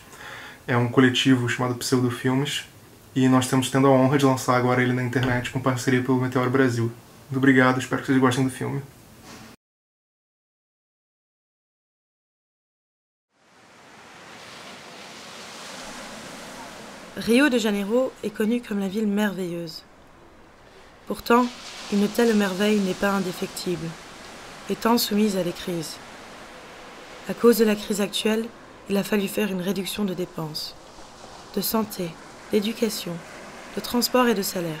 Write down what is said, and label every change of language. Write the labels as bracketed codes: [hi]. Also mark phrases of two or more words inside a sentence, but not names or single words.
[pt] É um coletivo chamado Pseudofilmes, e nós estamos tendo a honra de lançar agora ele na internet com parceria pelo Meteoro Brasil. Muito obrigado, espero que vocês gostem do filme. [fr] Rio de Janeiro est connue comme la ville merveilleuse. Pourtant, une telle merveille n'est pas indéfectible, étant soumise à des crises. À cause de la crise actuelle, il a fallu faire une réduction de dépenses, de santé, d'éducation, de transport et de salaire.